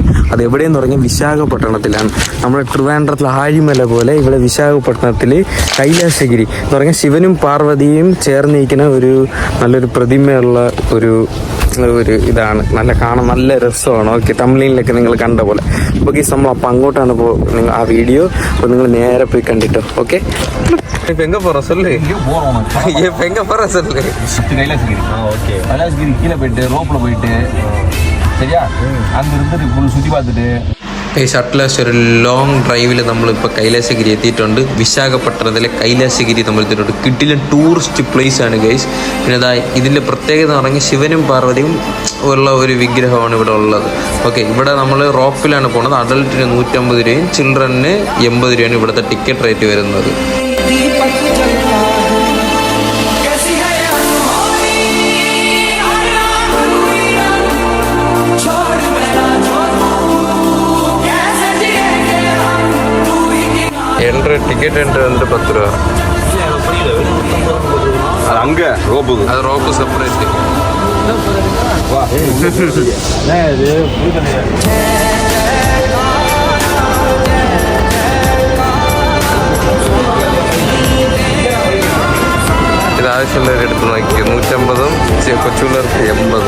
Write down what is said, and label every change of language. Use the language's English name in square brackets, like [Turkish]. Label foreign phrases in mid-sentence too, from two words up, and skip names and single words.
[Malayalam] അത് എവിടെയെന്ന് പറഞ്ഞാൽ വിശാഖപട്ടണത്തിലാണ്. നമ്മുടെ ട്രിവാൻഡ്രത്തിൽ ആഴിമല പോലെ ഇവിടെ വിശാഖപട്ടണത്തിൽ കൈലാസഗിരി എന്ന് പറഞ്ഞാൽ ശിവനും പാർവതിയും ചേർന്നിരിക്കുന്ന ഒരു നല്ലൊരു പ്രതിമയുള്ള ഒരു ഇതാണ്. കാണാൻ നല്ല രസമാണ്. ഓക്കെ, തമിഴിലൊക്കെ നിങ്ങൾ കണ്ട പോലെ. അപ്പോൾ ഗൈസ്, നമ്മൾ അപ്പം അങ്ങോട്ടാണ് നിങ്ങൾ ആ வீடியோ അപ്പോൾ നിങ്ങൾ [Tamil] நேரா போய் கண்டிட்டோம். ஓகே, இப்போ எங்கே போகிறோம் சொல்லு. இப்போ எங்கே போகிறோம் சொல்லு. கைலாசகிரி. ஓகே, கைலாசகிரி கீழே போயிட்டு ரோப்பில் போயிட்டு சரியா அங்கே இருந்து ஃபுல் சுற்றி பார்த்துட்டு [Malayalam] അറ്റ്ലാസ്റ്റ് ഒരു ലോങ് ഡ്രൈവിൽ നമ്മളിപ്പോൾ കൈലാസഗിരി എത്തിയിട്ടുണ്ട്. വിശാഖപട്ടണത്തിലെ കൈലാസഗിരി നമ്മൾ എത്തിയിട്ടുണ്ട്. കിട്ടില്ല ടൂറിസ്റ്റ് പ്ലേസ് ആണ് ഗൈസ്. പിന്നെ അതാ ഇതിൻ്റെ പ്രത്യേകത എന്ന് പറഞ്ഞാൽ ശിവനും പാർവതിയും ഉള്ള ഒരു വിഗ്രഹമാണ് ഇവിടെ ഉള്ളത്. ഓക്കെ, ഇവിടെ നമ്മൾ റോപ്പിലാണ് പോകുന്നത്. അഡൽട്ടിന് 150 രൂപയും ചിൽഡ്രന് 80 രൂപയാണ് ഇവിടുത്തെ ടിക്കറ്റ് റേറ്റ് വരുന്നത്. ടിക്കറ്റ് എൻട്രി വന്നിട്ട് 10 രൂപ. [Tamil] அங்கே ரோப்பு [Malayalam] അത് റോപ്പ് സെപ്പറേറ്റ്. ഇത് ആവശ്യമുള്ളവർ എടുത്ത് നോക്കി 150, കൊച്ചുപിള്ളേർക്ക് 80.